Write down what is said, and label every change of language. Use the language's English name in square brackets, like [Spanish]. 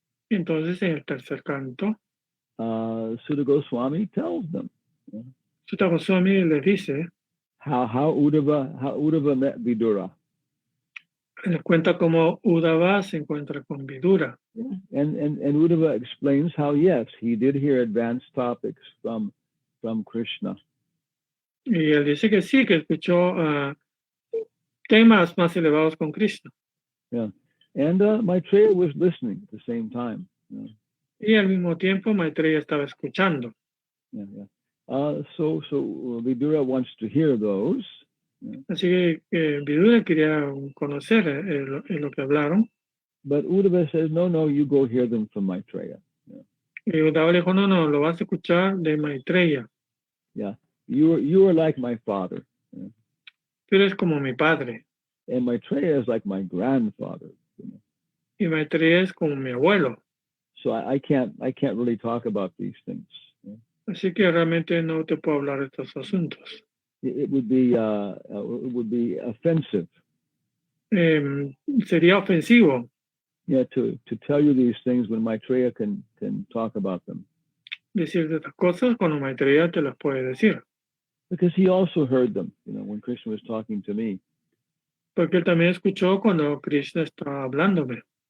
[Spanish] Entonces, en el tercer canto, [English] Sutta Goswami tells them [Spanish] Sutta Goswami les dice, [English] how Uddhava met Vidura. [Spanish] les cuenta cómo Uddhava se encuentra con Vidura. [English] And Uddhava explains how, yes, he did hear advanced topics from Krishna. [Spanish] Y él dice que sí, que escuchó temas más elevados con Krishna. [English] Yeah. And Maitreya was listening at the same time. Yeah. [Spanish] Y al mismo tiempo Maitreya estaba escuchando. [English] Yeah, yeah. So Vidura wants to hear those. Yeah. [Spanish] Así que Vidura quería conocer lo que hablaron. [English] But Uddhava says, no, you go hear them from Maitreya. Yeah. [Spanish] Y Uddhava le dijo, no, lo vas a escuchar de Maitreya. [English] Yeah. You are like my father. Yeah. [Spanish] Tú eres como mi padre. [English] And Maitreya is like my grandfather. You know. [Spanish] Y Maitreya es como mi abuelo. [English] So I can't really talk about these things. Yeah. [Spanish] Así que realmente no te puedo hablar de estos asuntos. [English] It would be offensive. [Spanish] Sería ofensivo. [English] Yeah, to tell you these things when Maitreya can talk about them. [Spanish] Decirte estas cosas cuando Maitreya te las puede decir. [English] Because he also heard them, when Krishna was talking to me. [Spanish] Porque él también escuchó cuando Krishna estaba hablándome.